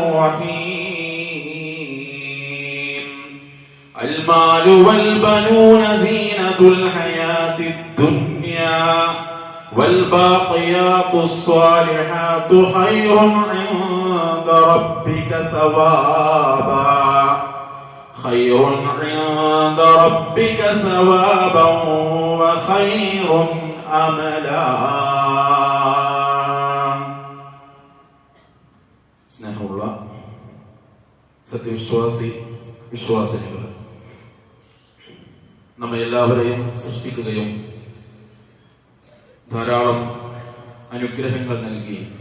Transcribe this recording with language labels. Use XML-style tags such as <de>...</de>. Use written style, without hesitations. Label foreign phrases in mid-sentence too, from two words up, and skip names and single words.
<ar>الرحيم المال والبنون زينة الحياة الدنيا والباقيات الصالحات خير عند ربك ثوابا خير عند ربك ثوابا وخير أملا.</ar> <ml>സ്നേഹമുള്ള വിശ്വാസിനികൾ, നമ്മെ എല്ലാവരെയും സൃഷ്ടിക്കുകയും ധാരാളം അനുഗ്രഹങ്ങൾ നൽകി</ml>